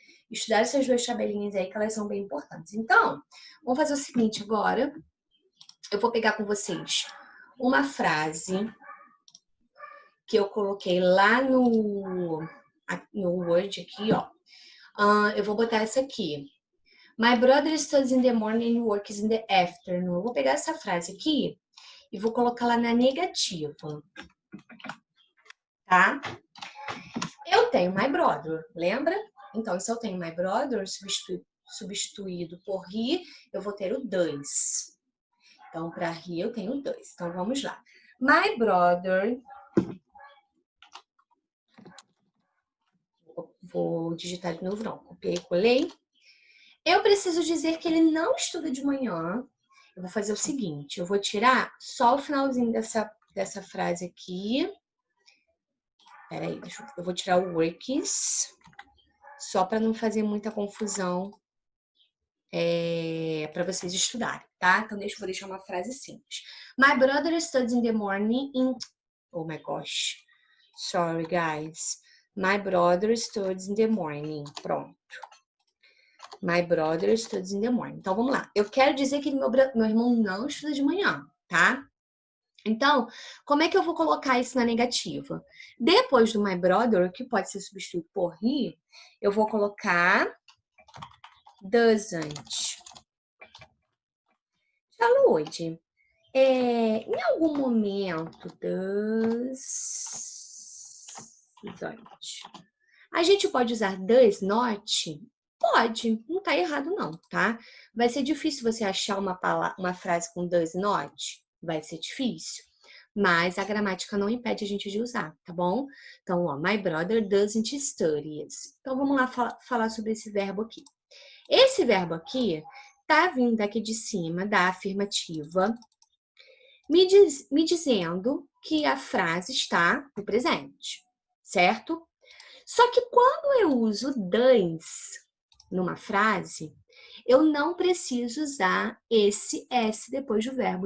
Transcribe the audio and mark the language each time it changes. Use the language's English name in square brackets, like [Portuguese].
[Portuguese] Estudar essas duas tabelinhas aí, que elas são bem importantes. Então, vamos fazer o seguinte agora. Eu vou pegar com vocês uma frase que eu coloquei lá no Word aqui, ó. Eu vou botar essa aqui. [English] My brother studies in the morning and works in the afternoon. [Portuguese] Eu vou pegar essa frase aqui e vou colocar lá na negativa, tá? Eu tenho [English] my brother, [Portuguese] lembra? Então, se eu tenho my brother substituído por he, eu vou ter o does. Então, para he, eu tenho o does. Então, vamos lá. [English] My brother... [Portuguese] Vou digitar de novo, não. Copiei e colei. Eu preciso dizer que ele não estuda de manhã. Eu vou fazer o seguinte, eu vou tirar só o finalzinho dessa frase aqui. Peraí, eu vou tirar o works, só para não fazer muita confusão para vocês estudarem, tá? Então, vou deixar uma frase simples. [English] My brother studies in the morning in... Oh my gosh. Sorry, guys. My brother studies in the morning. [Portuguese] Pronto. [English] My brother studies in the morning. [Portuguese] Então, vamos lá. Eu quero dizer que meu irmão não estuda de manhã, tá? Então, como é que eu vou colocar isso na negativa? Depois do [English] my brother, [Portuguese] que pode ser substituído por he, eu vou colocar doesn't. Saúde. Em algum momento, doesn't. A gente pode usar [English] does not? [Portuguese] Pode, não tá errado não, tá? Vai ser difícil você achar uma frase com [English] does not? [Portuguese] Vai ser difícil. mas a gramática não impede a gente de usar, tá bom? Então, ó, [English] my brother doesn't study. [Portuguese] Então, vamos lá falar sobre esse verbo aqui. Esse verbo aqui tá vindo aqui de cima da afirmativa, me dizendo que a frase está no presente, certo? Só que quando eu uso does numa frase, eu não preciso usar esse S depois do verbo.